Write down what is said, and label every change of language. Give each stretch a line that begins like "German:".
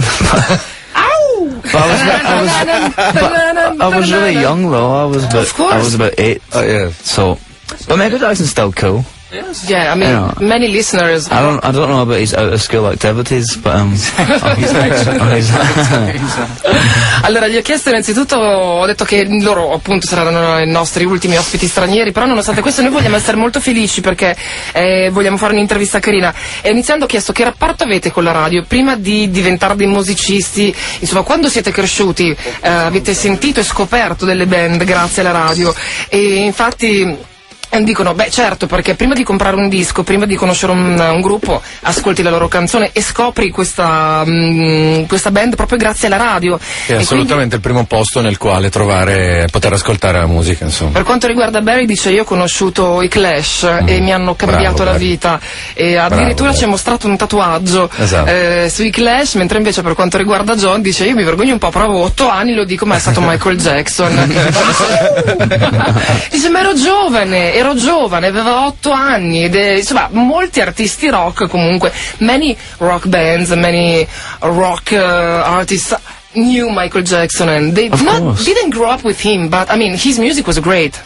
English: Ow! I was really young, though. I was about eight. Oh, yeah. So, but Michael Jackson's still cool. Yes. Yeah, I mean, you know, many listeners. I don't know about his out of school activities, but he's
Italian: Allora, gli ho chiesto innanzitutto, ho detto che loro appunto saranno i nostri ultimi ospiti stranieri, però nonostante questo noi vogliamo essere molto felici perché vogliamo fare un'intervista carina. E iniziando ho chiesto che rapporto avete con la radio prima di diventare dei musicisti, insomma, quando siete cresciuti, avete sentito e scoperto delle band grazie alla radio. E infatti dicono, beh certo, perché prima di comprare un disco, prima di conoscere un gruppo, ascolti la loro canzone e scopri questa band proprio grazie alla radio. È assolutamente quindi il primo posto nel quale poter ascoltare la musica, insomma. Per quanto riguarda Barry, dice, io ho conosciuto i Clash e mi hanno cambiato la vita. E addirittura ci ha mostrato un tatuaggio sui Clash, mentre invece per quanto riguarda John, dice, io mi vergogno un po', però avevo 8 anni, lo dico, ma è stato Michael Jackson. Dice, ma ero giovane, aveva 8 anni, ed insomma, molti artisti rock, comunque,
English: many rock bands, many rock artists knew Michael Jackson, and they didn't grow up with him, but, I mean, his music was great.